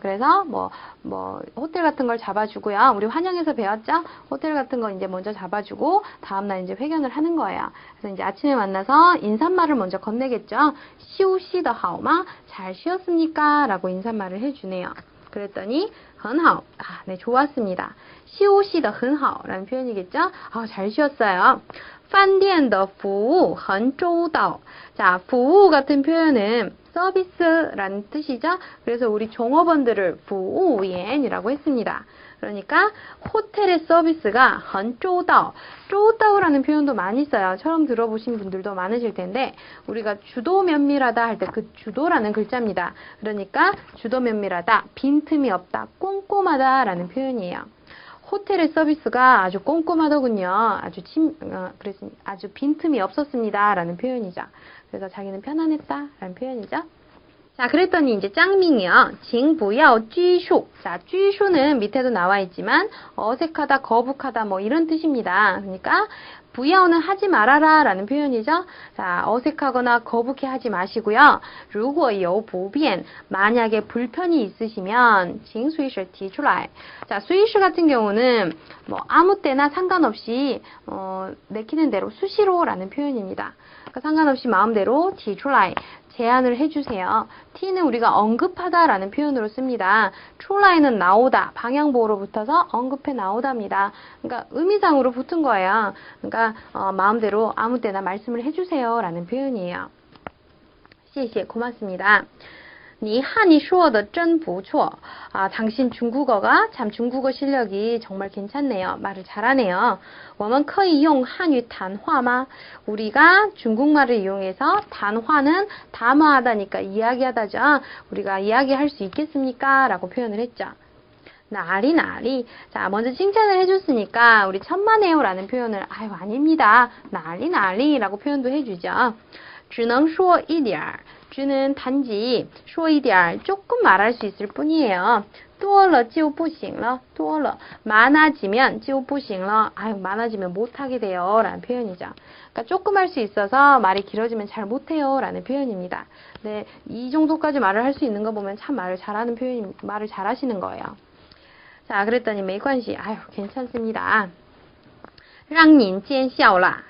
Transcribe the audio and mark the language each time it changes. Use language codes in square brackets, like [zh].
[ko] 그래서 뭐 호텔 같은 걸 잡아주고요. 우리 환영에서 배웠죠? 호텔 같은 거 이제 먼저 잡아주고 다음날 이제 회견을 하는 거예요. 그래서 이제 아침에 만나서 인사말을 먼저 건네겠죠. [zh] 休息得好吗? [ko] 잘 쉬었습니까? 라고 인사말을 해주네요. 그랬더니 [zh] 很好. [ko] 아, 네, 좋았습니다. [zh] 休息得很好 [ko] 라는 표현이겠죠? 아, 잘 쉬었어요. [zh] 饭店的服务很周到. [ko] 자, 服务 같은 표현은 서비스라는 뜻이죠? 그래서 우리 종업원들을 服务员이라고 했습니다. 그러니까 호텔의 서비스가 [zh] 很周到. [ko] 周到라는 표현도 많이 써요. 처음 들어보신 분들도 많으실 텐데 우리가 주도 면밀하다 할 때 그 주도라는 글자입니다. 그러니까 주도 면밀하다, 빈틈이 없다, 꼼꼼하다 라는 표현이에요. 호텔의 서비스가 아주 꼼꼼하더군요. 아주 빈틈이 없었습니다. 라는 표현이죠. 그래서 자기는 편안했다. 라는 표현이죠. 자, 그랬더니 이제 짱밍이요. [zh] 请不要拘束. [ko] 자, 拘束는 밑에도 나와 있지만 어색하다, 거북하다 뭐 이런 뜻입니다. 그러니까 不要는 하지 말아라 라는 표현이죠. 자, 어색하거나 거북해 하지 마시고요. [zh] 如果有不便, [ko] 만약에 불편이 있으시면 [zh] 请随时提出来. [ko] 자, 随时 같은 경우는 뭐 아무 때나 상관없이 내키는 대로 수시로 라는 표현입니다. 그러니까 상관없이 마음대로 提出来. 제안을 해주세요. t는 우리가 언급하다라는 표현으로 씁니다. 출라이는 나오다, 방향보호로 붙어서 언급해 나오답니다. 그러니까 의미상으로 붙은 거예요. 그러니까 마음대로 아무 때나 말씀을 해주세요 라는 표현이에요. [zh] 谢谢, [ko] 고맙습니다. [zh] 你汉语说的真不错. [ko] 아, 당신 중국어가 참 중국어 실력이 정말 괜찮네요. 말을 잘하네요. [zh] 我们可以用汉语谈话吗? [ko] 우리가 중국말을 이용해서 단화는 담화하다니까 이야기하다죠. 우리가 이야기할 수 있겠습니까? 라고 표현을 했죠. 나리. 자, 먼저 칭찬을 해줬으니까 우리 천만에요 라는 표현을 아유 아닙니다. 나리 라고 표현도 해주죠. [zh] 只能说一点. [ko] 주는 단지 [zh] 说一点 [ko] 조금 말할 수 있을 뿐이에요. [zh] 多了就不行了. 多了 [ko] 많아지면 [zh] 就不行了. [ko] 아유 많아지면 못하게 돼요 라는 표현이죠. 그러니까 조금 할 수 있어서 말이 길어지면 잘 못해요 라는 표현입니다. 네, 이 정도까지 말을 할 수 있는 거 보면 참 말을 잘하는 표현, 말을 잘하시는 거예요. 자, 그랬더니 [zh] 没关系. [ko] 아유 괜찮습니다. [zh] 让您见笑啦.